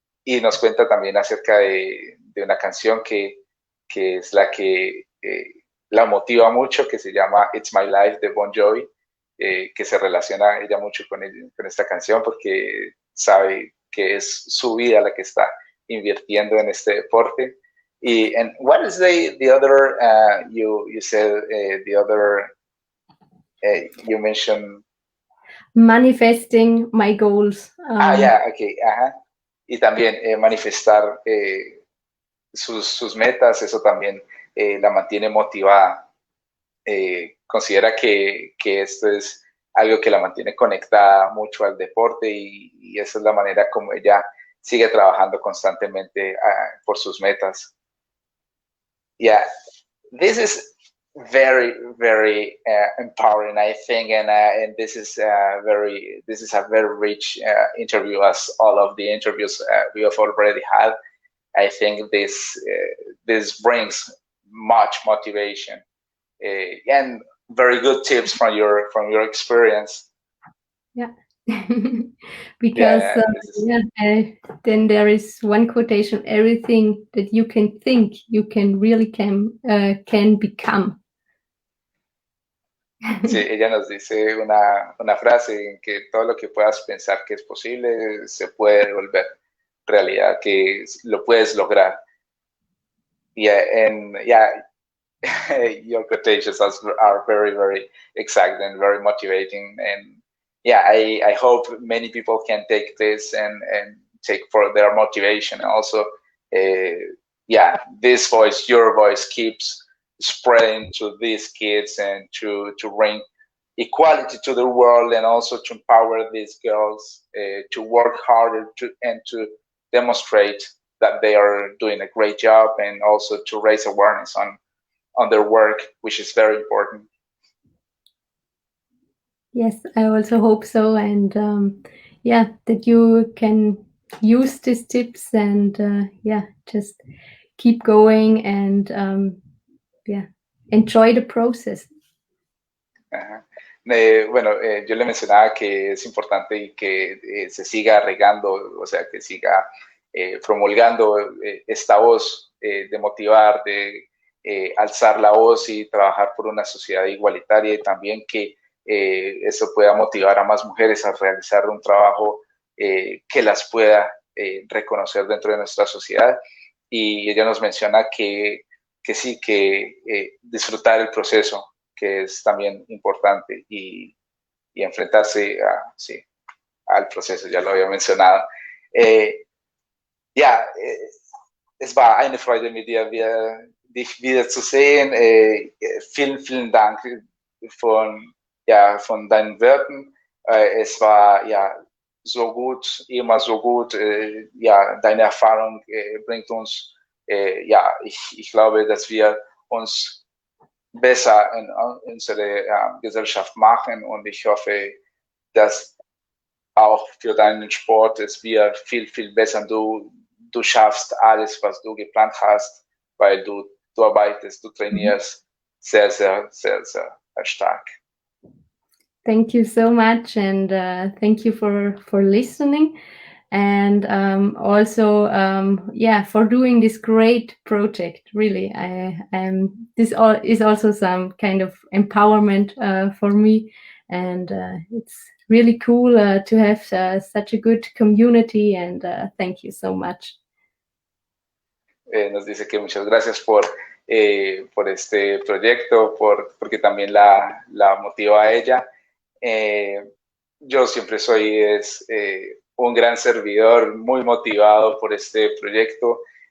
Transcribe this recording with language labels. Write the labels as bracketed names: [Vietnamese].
[Spanish] Y nos cuenta también acerca de una canción que es la que la motiva mucho, que se llama It's My Life de Bon Jovi, que se relaciona ella mucho con esta canción, porque sabe que es su vida la que está invirtiendo en este deporte. [English] And what is the other, you said, the other, you mentioned? Manifesting my goals. [Spanish] Okay, y también manifestar sus metas, eso también la mantiene motivada. Considera que esto es algo que la mantiene conectada mucho al deporte, y esa es la manera como ella sigue trabajando constantemente por sus metas. [English] Yeah, this is very, very empowering, I think, and this is a very rich interview, as all of the interviews we have already had. I think this brings much motivation and very good tips from your experience. Yeah. Because Yeah, this is, then there is one quotation: everything that you can think, you can really can become. [Spanish] sí, ella nos dice una frase en que todo lo que puedas pensar que es posible se puede volver realidad, que lo puedes lograr. [English] Yeah, and yeah, your quotations are very, very exact and very motivating. And yeah, I hope many people can take this and take for their motivation. And also, yeah, this voice, your voice, keeps spreading to these kids and to bring equality to the world, and also to empower these girls to work harder and to demonstrate that they are doing a great job, and also to raise awareness on their work, which is very important. Yes, I also hope so, and yeah, that you can use these tips and yeah, just keep going and yeah, enjoy the process. [Spanish] Ajá. Bueno, yo le mencionaba que es importante y que se siga regando, o sea, que siga promulgando esta voz de motivar, de alzar la voz y trabajar por una sociedad igualitaria, y también que eso pueda motivar a más mujeres a realizar un trabajo que las pueda reconocer dentro de nuestra sociedad. Y ella nos menciona que sí, que disfrutar el proceso, que es también importante, y enfrentarse sí, al proceso, ya lo había mencionado. [German] Ja, es war eine Freude, mit dir dich wieder zu sehen. Vielen, vielen Dank von deinen Worten. Es war ja so gut, immer so gut. Ja, deine Erfahrung bringt uns, ja, ich glaube, dass wir uns besser in unsere Gesellschaft machen, und ich hoffe, dass auch für deinen Sport es wird viel, viel besser. Du schaffst alles, was du geplant hast, weil du arbeitest, du trainierst sehr, sehr, sehr, sehr stark. [English] Thank you so much, and thank you for listening, and also yeah, for doing this great project. Really, this is also some kind of empowerment for me, and it's really cool to have such a good community, and thank you so much. [Spanish] Nos dice que muchas gracias por este proyecto, porque también la motiva a ella. Yo siempre soy un gran servidor, muy motivado por este proyecto.